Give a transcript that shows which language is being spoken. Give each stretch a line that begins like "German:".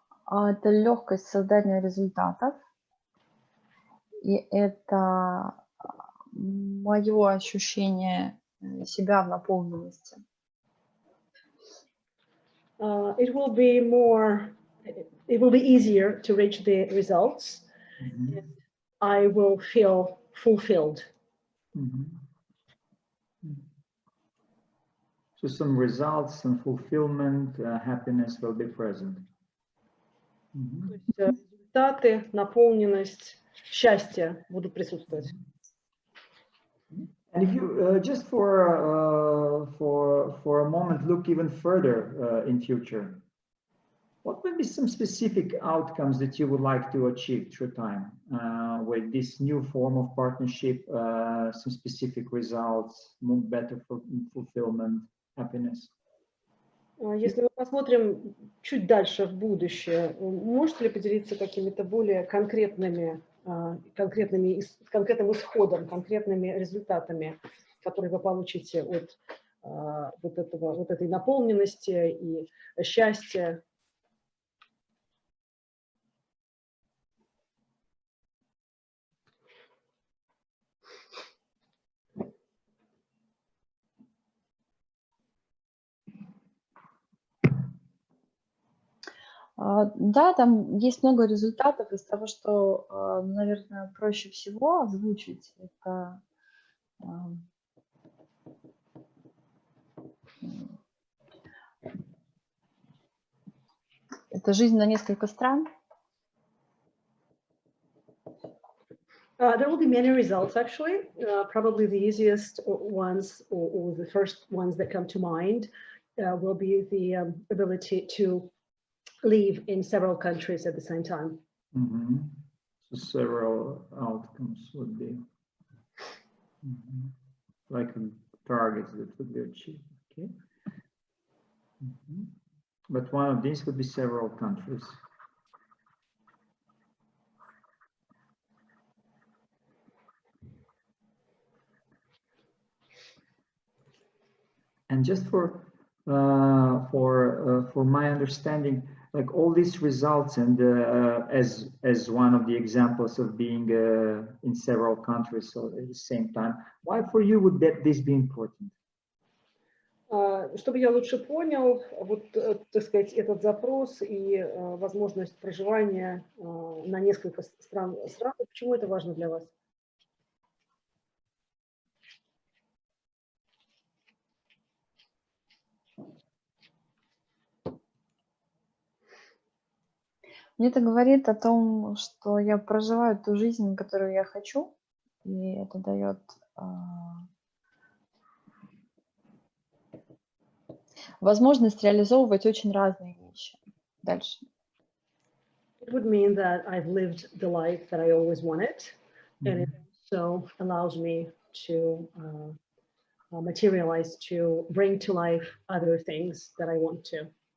Russian: Это легкость создания результатов, и это мое ощущение себя в наполненности.
English: It will be easier to reach the results. And I will feel fulfilled. So some results, some fulfillment, happiness will be present.
Russian: Результаты, наполненность, счастье будут присутствовать.
English: And if you just for a moment look even further in future. What would be some specific outcomes that you would like to achieve through time with this new form of partnership, some specific results, better for fulfillment, happiness?
Russian: Если мы посмотрим чуть дальше в будущее, можете ли поделиться какими-то более конкретным исходом, конкретными результатами, которые вы получите от вот этой наполненности и счастья? Да, там есть много результатов. Из того, что, наверное, проще всего озвучить, это жизнь на несколько стран.
English: There will be many results, actually. Probably the easiest ones, or the first ones that come to mind, will be the ability to live in several countries at the same time. So several outcomes would be like targets that would be achieved. Okay. But one of these would be several countries. And just for my understanding, like all these results, and as one of the examples of being in several countries so at the same time, why for you would this be important?
Russian: Чтобы я лучше понял, вот, так сказать, этот запрос и возможность проживания на несколько стран, почему это важно для вас? Мне это говорит о том, что я проживаю ту жизнь, которую я хочу, и это дает возможность реализовывать очень разные вещи дальше.
English: It would mean that I've lived the life that I always wanted, and it also allows me to materialize, to bring to life other things that I want to.